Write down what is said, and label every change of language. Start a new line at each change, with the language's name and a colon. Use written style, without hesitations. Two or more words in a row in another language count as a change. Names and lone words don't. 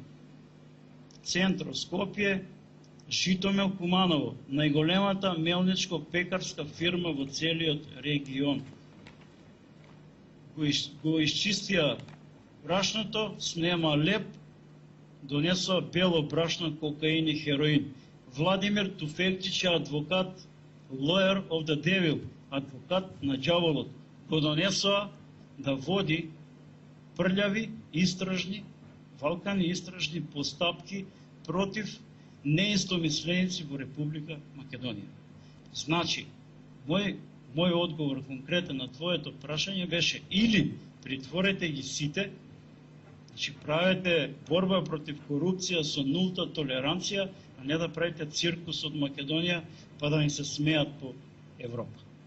Macedonian: Центро Скопје, Житомел Куманово, најголемата мелничко-пекарска фирма во целиот регион. Го исчистија брашното, снема леп, донесоа бело брашно, кокаин и хероин. Владимир Туфекчич е адвокат,
English: lawyer of the devil,
Macedonian: адвокат на ѓаволот. Го донесоа да води прљави, истражни, валкани истражни постапки против неистомисленици во Република Македонија. Значи, мој одговор конкретен на твоето прашање беше или притворете ги сите, значи правете борба против корупција со нулта толеранција, а не да правите циркус од Македонија па да ни се смеат по Европа.